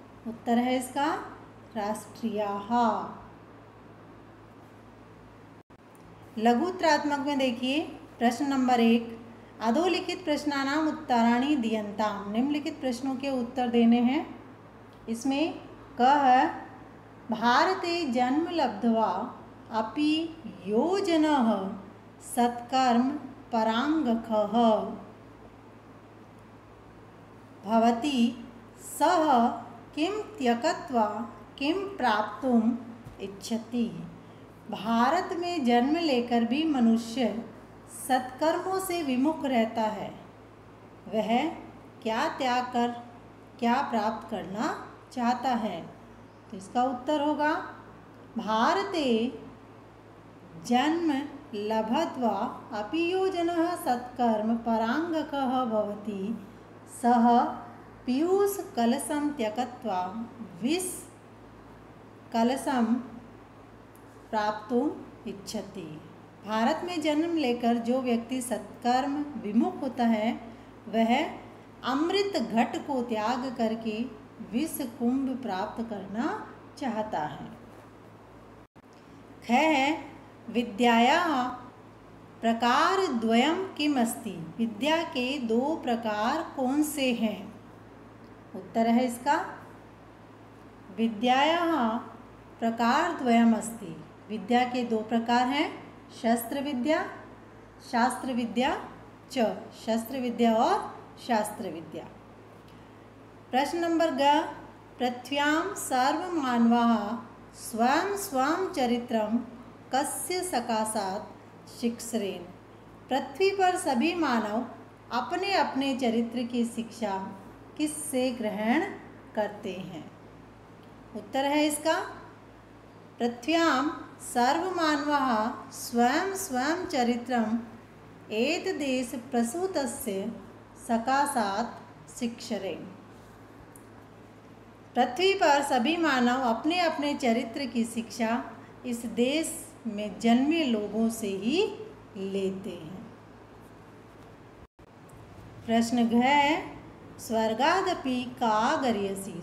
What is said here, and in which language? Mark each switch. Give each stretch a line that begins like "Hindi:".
Hindi: उत्तर है इसका राष्ट्रीयाः। लघुत्तरात्मक में देखिए, प्रश्न नंबर 1,
Sanskrit: अधोलिखित प्रश्नानाम उत्तराणि दीयन्ताम्।
Hindi: निम्नलिखित प्रश्नों के उत्तर देने हैं। इसमें क है,
Sanskrit: भारते जन्म लब्ध्वा अपि यो जनः सत्कर्म पराङ्गखः भवति सः किं त्यक्त्वा किं प्राप्तुम् इच्छति।
Hindi: भारत में जन्म लेकर भी मनुष्य सत्कर्मों से विमुख रहता है, वह क्या त्याग कर क्या प्राप्त करना चाहता है। तो इसका उत्तर होगा,
Sanskrit: भारते जन्म लब्ध्वा अपि यो जनः सत्कर्म पराङ्गखः भवति सः पीयूष कलशं त्यक्त्वा विष कलशं प्राप्तुम् इच्छति।
Hindi: भारत में जन्म लेकर जो व्यक्ति सत्कर्म विमुख होता है, वह अमृत घट को त्याग करके विष कुंभ प्राप्त करना चाहता है। ख है,
Sanskrit: विद्यायाः प्रकारद्वयं किम् अस्ति।
Hindi: विद्या के 2 प्रकार कौन से हैं? उत्तर है इसका
Sanskrit: विद्यायाः प्रकारद्वयम् अस्ति।
Hindi: विद्या के 2 प्रकार हैं,
Sanskrit: शस्त्र विद्या शास्त्र विद्या च।
Hindi: शस्त्र विद्या और शास्त्र विद्या। प्रश्न नंबर ग,
Sanskrit: पृथ्व्यां सर्वमानवाः स्वं स्वं चरित्रं कस्य सकाशात् शिक्षेरन्।
Hindi: पृथ्वी पर सभी मानव अपने अपने चरित्र की शिक्षा किससे ग्रहण करते हैं? उत्तर है इसका
Sanskrit: पृथ्व्यां सर्वमानवाः स्वं स्वं चरित्रम् एतद्देश प्रसूतस्य सकाशात् शिक्षेरन्।
Hindi: पृथ्वी पर सभी मानव अपने अपने चरित्र की शिक्षा इस देश में जन्मे लोगों से ही लेते हैं। प्रश्न घ है,
Sanskrit: स्वर्गादपि का गर्यसि।